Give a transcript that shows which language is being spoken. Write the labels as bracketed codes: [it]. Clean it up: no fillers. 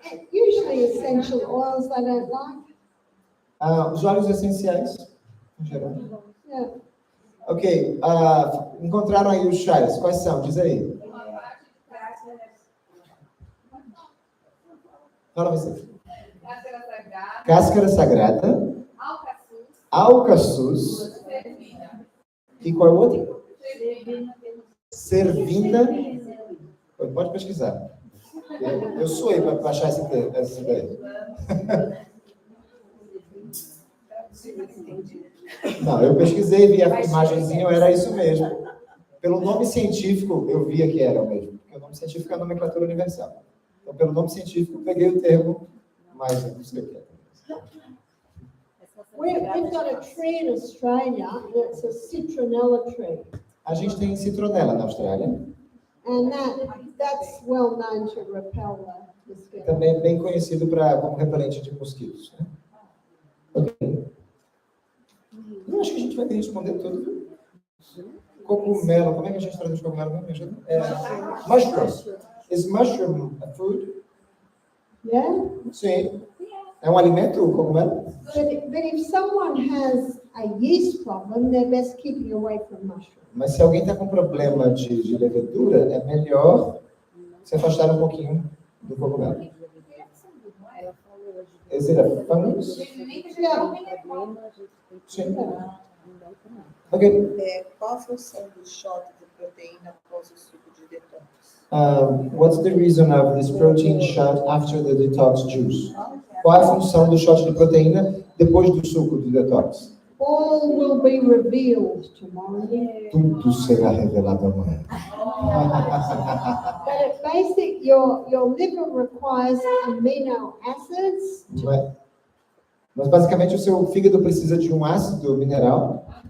[en] Usually essential oils I don't like. [pt] Os óleos essenciais, em geral. [en] Yeah. [pt] Ok, encontraram aí os chás. Quais são? Diz aí. Fala você. Cáscara sagrada. Alcaçuz. E qual é o outro? Servina. Pode pesquisar. Eu suei para baixar essa ideia. Não, eu pesquisei, vi a imagenzinha, era isso mesmo. Pelo nome científico, eu via que era o mesmo. Porque o nome científico é a nomenclatura universal. Então, pelo nome científico, eu peguei o termo, mas eu não sei o que é. [en] We've got a tree in Australia, and it's a citronella tree. [pt] A gente tem citronela na Austrália. [en] And that's well known to repel the mosquito. [pt] Também é bem conhecido como repelente de mosquitos. Né? Ok. Eu acho que a gente vai ter que responder tudo. Cogumelo, como é que a gente traduz cogumelo? Me ajuda? Mushroom. [en] Is mushroom a food? Yeah? [pt] Sim. É um alimento, o cogumelo? [en] But if someone has a yeast problem, they're best keeping away from mushrooms. [pt] Mas se alguém está com problema de levedura, é melhor se afastar um pouquinho do cogumelo. [en] Is it a fungus? [pt] Sim. Ok. Qual a função do shot de proteína após o suco de detox? [en] What's the reason of this protein shot after the detox juice? [pt] Qual é a função do shot de proteína depois do suco de detox? [en] All will be revealed tomorrow. [pt] Tudo será revelado amanhã. [en] But at basic, your liver requires amino acids [pt] Mas basicamente o seu fígado precisa de um ácido mineral,